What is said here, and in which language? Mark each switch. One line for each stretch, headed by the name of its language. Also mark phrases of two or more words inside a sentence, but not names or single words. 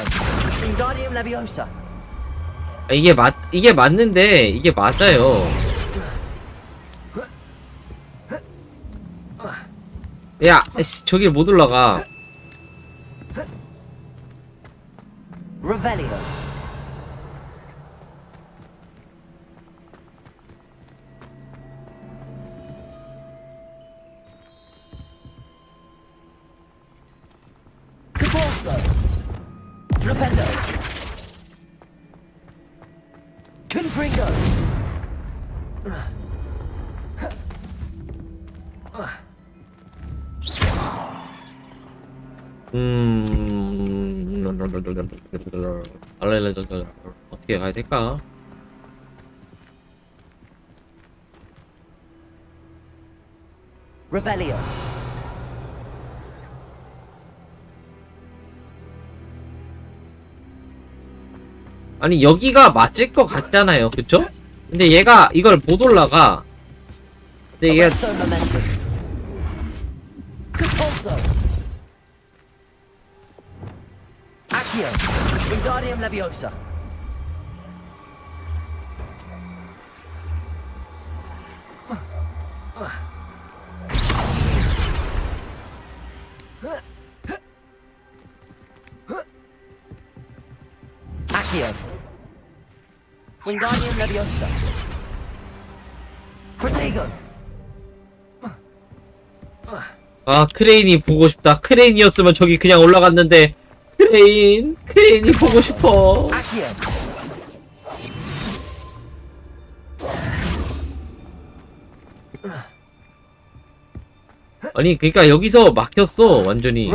English: Wingardium Leviosa.
Korean: 이게 맞는데 이게 맞아요. 야, 씨, 저기 못 올라가.
English: Revelio. Depulso. Flipendo. Confringo.
Korean: 어떻게 가야 될까?
English: Revelio.
Korean: 아니 여기가 맞을 것 같잖아요, 그쵸? 근데 얘가 이걸 못 올라가. 근데 얘가
English: Arresto Momentum. Depulso. Accio. Wingardium Leviosa. Accio. Wingardium Leviosa. Protego.
Korean: 아 크레인이 보고 싶다. 크레인이었으면 저기 그냥 올라갔는데 크레인이 보고 싶어.
English: Accio.
Korean: 아니 그러니까 여기서 막혔어 완전히.